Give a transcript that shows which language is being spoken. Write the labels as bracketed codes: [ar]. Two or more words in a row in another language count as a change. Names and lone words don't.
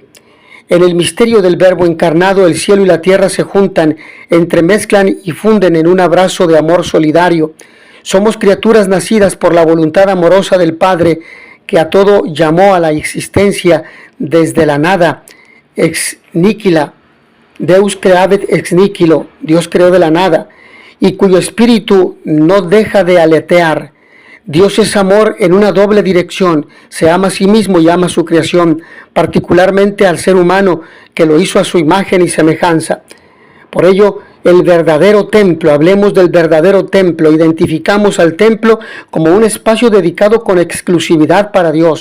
[es] En el misterio del Verbo encarnado, el cielo y la tierra se juntan, entremezclan y funden en un abrazo de amor solidario. Somos criaturas nacidas por la voluntad amorosa del Padre, que a todo llamó a la existencia desde la nada, [la] ex nihilo, Deus creavit ex nihilo, [es] Dios creó de la nada, y cuyo espíritu no deja de aletear. Dios es amor en una doble dirección, se ama a sí mismo y ama a su creación, particularmente al ser humano que lo hizo a su imagen y semejanza. Por ello, el verdadero templo, hablemos del verdadero templo, identificamos al templo como un espacio dedicado con exclusividad para Dios.